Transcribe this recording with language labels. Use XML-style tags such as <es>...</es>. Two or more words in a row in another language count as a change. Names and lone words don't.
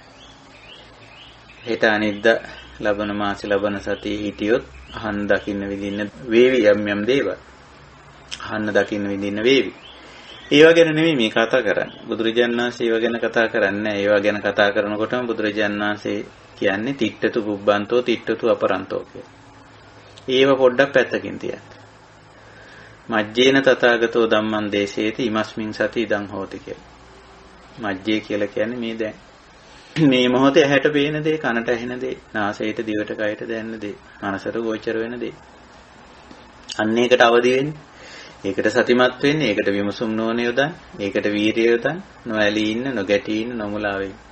<si>හෙට අනිද්දා ලබන මාසේ ලබන සතියේ හිටියොත් අහන්න දකින්න විඳින්න වේවි යම් දේවල්. අහන්න දකින්න විඳින්න වේවි. ඒවා ගැන නෙමෙයි මේ කතා කරන්නේ. බුදුරජාණන් වහන්සේ ඒවා ගැන කතා කරන්නේ නැහැ. ඒවා ගැන කතා කරනකොටම බුදුරජාණන් වහන්සේ කියන්නේ</si> <pi>තිට්ඨතු පුබ්බන්තෝ තිට්ඨතු අපරන්තෝ</pi> <si>කියලා. ඒව පොඩ්ඩක් පැත්තකින් තියන්න.</si> <pi>මජ්ජේන තථාගතෝ ධම්මං දේශේති ඉමස්මින් සති ඉදං හෝති කියලා.</pi> <si>මජ්ජේ කියලා කියන්නේ මේ දැන් මේ මොහොතේ ඇහැට පේන දේ, කනට ඇහෙන දේ, නාසයට, දිවට, කයට දැනෙන දේ, මනසට ගෝචර වෙන දේ. අන්න ඒකට අවදි වෙන්න. ඒකට සතිමත් වෙන්න, ඒකට විමසුම් නොවන යොදන්, ඒකට වීරිය යොදන්, නොඇලී ඉන්න, නොගැටී ඉන්න, නොමුලා වෙන්න.</si>